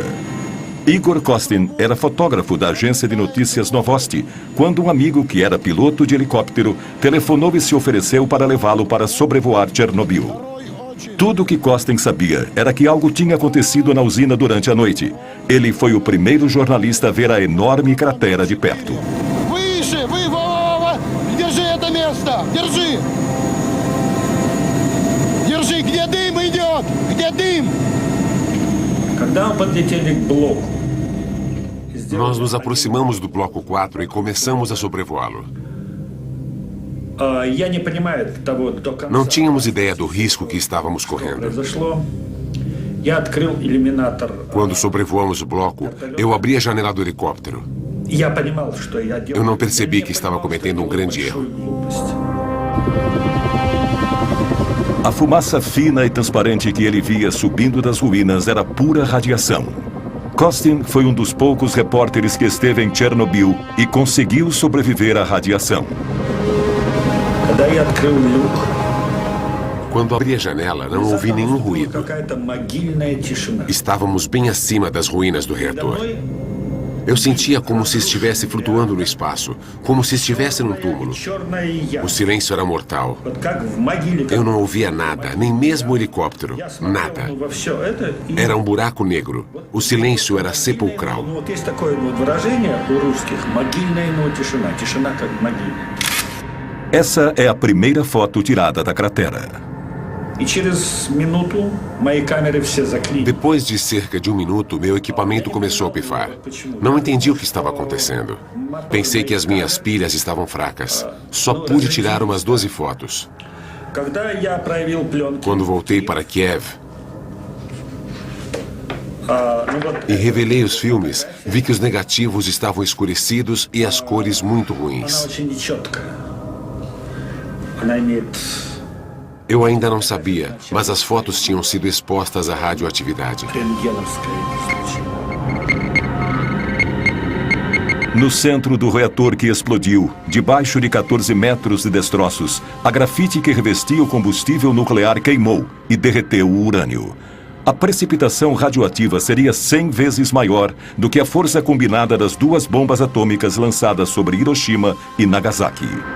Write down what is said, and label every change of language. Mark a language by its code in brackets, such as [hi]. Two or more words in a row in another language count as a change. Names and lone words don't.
[pt] Igor Kostin era fotógrafo da agência de notícias Novosti, quando um amigo que era piloto de helicóptero telefonou e se ofereceu para levá-lo para sobrevoar Chernobyl. Tudo o que Kostin sabia era que algo tinha acontecido na usina durante a noite. Ele foi o primeiro jornalista a ver a enorme cratera de perto. [ru] Держи это место! Держи! Держи! Где дым идет? Где дым? Когда мы подлетели к блоку, [pt] Nós nos aproximamos do bloco 4 e começamos a sobrevoá-lo. [ru] я не понимаю того до конца. [pt] Não tínhamos ideia do risco que estávamos correndo. [ru] Произошло. Я открыл иллюминатор. [pt] Quando sobrevoamos o bloco, eu abri a janela do helicóptero. [ru] Я понимал, что я делаю. [pt] Eu não percebi que estava cometendo um grande erro. A fumaça fina e transparente que ele via subindo das ruínas era pura radiação. Kostin foi um dos poucos repórteres que esteve em Chernobyl e conseguiu sobreviver à radiação. [ru] Когда я открыл люк, [pt] Quando abri a janela, não ouvi nenhum ruído. [ru] какая-то могильная тишина. [pt] Estávamos bem acima das ruínas do reator. Eu sentia como se estivesse flutuando no espaço, como se estivesse num túmulo. [ru] Черная яма. [pt] O silêncio era mortal. [ru] Вот как в могиле. [pt] Eu não ouvia nada, nem mesmo o helicóptero. [ru] Я смотрел [pt] Nada. [ru] во все это. И [pt] Era um buraco negro. O silêncio era sepulcral. [ru] ну, вот есть такое вот выражение у русских: могильная, но тишина. Тишина как могильная. [pt] Essa é a primeira foto tirada da cratera. [ru] И через минуту мои камеры все заклинили. [pt] Depois de cerca de 1 minuto, meu equipamento começou a pifar. Não entendi o que estava acontecendo. Pensei que as minhas pilhas estavam fracas. Só pude tirar umas 12 fotos. [ru] Когда я проявил пленки, [pt] Quando voltei para Kiev [ru] ну вот [pt] e revelei os filmes, vi que os negativos estavam escurecidos e as cores muito [ru] она [pt] ruins. [ru] очень нечеткая. Она имеет... [pt] Eu ainda não sabia, mas as fotos tinham sido expostas à radioatividade. [ru] рентгеновское излучение. [pt] No centro do reator que explodiu, debaixo de 14 metros de destroços, a grafite que revestia o combustível nuclear queimou e derreteu o urânio. A precipitação radioativa seria 100 vezes maior do que a força combinada das 2 bombas atômicas lançadas sobre Hiroshima e Nagasaki.